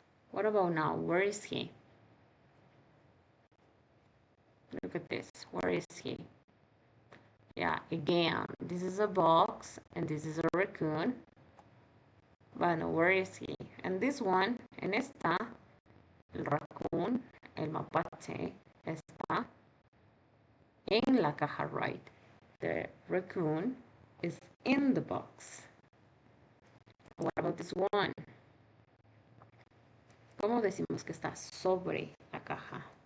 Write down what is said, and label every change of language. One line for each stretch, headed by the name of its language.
English: What about now? Where is he? Look at this. Where is he? Yeah, again, this is a box and this is a raccoon. But no, where is he? And this one,
Spanish: en esta, el raccoon, el mapache, está en la caja, right?
English: The raccoon is in the box. What about this one?
Spanish: ¿Cómo decimos que está sobre la caja?